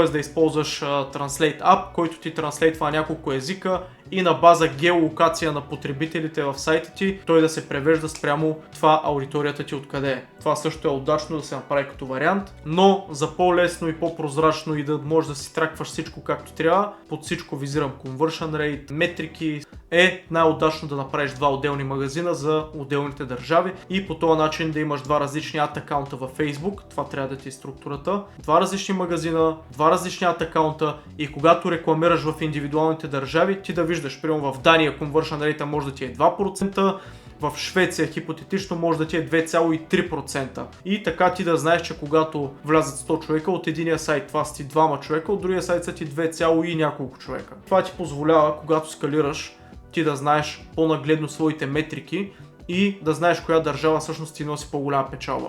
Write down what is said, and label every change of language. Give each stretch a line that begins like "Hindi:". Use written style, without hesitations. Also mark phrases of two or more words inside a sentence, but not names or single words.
Bulgarian: да използваш Translate App, който ти транслейтва няколко езика и на база геолокация на потребителите в сайта ти, той да се превежда спрямо това аудиторията ти откъде е. Това също е удачно да се направи като вариант, но за по-лесно и по-прозрачно и да можеш да си тракваш всичко както трябва, под всичко визирам
English: conversion rate,
Bulgarian: метрики, е най-удачно да направиш два отделни магазина за отделните държави и по този начин да имаш два различни ад акаунта във Facebook, това трябва да ти е структурата, два различни магазина, два различни ад акаунта, и когато рекламираш в индивидуалните държави, ти да виждаш, примерно в Дания
English: conversion rate
Bulgarian: може да ти е 2%, в Швеция хипотетично може да ти е 2,3%. И така ти да знаеш, че когато влязат 100 човека от единия сайт, това са ти 2 човека, от другия сайт са ти 2, и няколко човека. Това ти позволява, когато скалираш, ти да знаеш по-нагледно своите метрики и да знаеш коя държава всъщност ти носи по-голяма печалба.